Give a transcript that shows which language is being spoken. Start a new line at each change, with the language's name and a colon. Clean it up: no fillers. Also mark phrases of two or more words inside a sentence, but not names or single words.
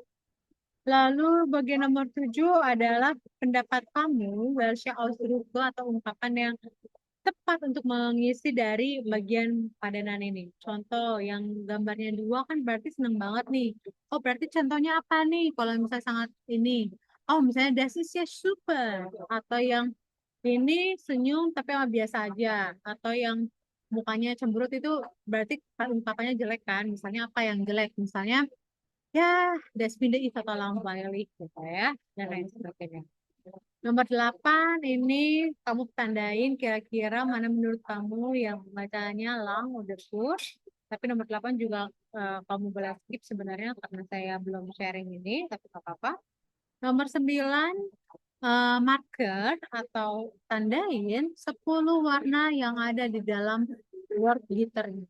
Indonesian: Lalu bagian nomor 7 adalah pendapat kamu,
German: welche Ausdrucke
Indonesian: atau ungkapan yang tepat untuk mengisi dari bagian padanan ini. Contoh yang gambarnya 2 kan berarti seneng banget nih. Oh berarti contohnya apa nih kalau misalnya sangat ini?
German: Oh misalnya das ist ja super.
Indonesian: Atau yang ini senyum tapi biasa aja. Atau yang mukanya cemberut itu berarti ungkapannya jelek kan. Misalnya apa yang jelek? Misalnya ya
German: das finde ich total langweilig
Indonesian: gitu ya. Dan lain sebagainya. Nomor 8 ini kamu tandain kira-kira mana menurut kamu yang bacanya lang udah push. Tapi nomor 8 juga kamu boleh skip sebenarnya karena saya belum sharing ini, tapi nggak apa-apa. Nomor 9 marker atau tandain 10 warna yang ada di dalam word glitter ini.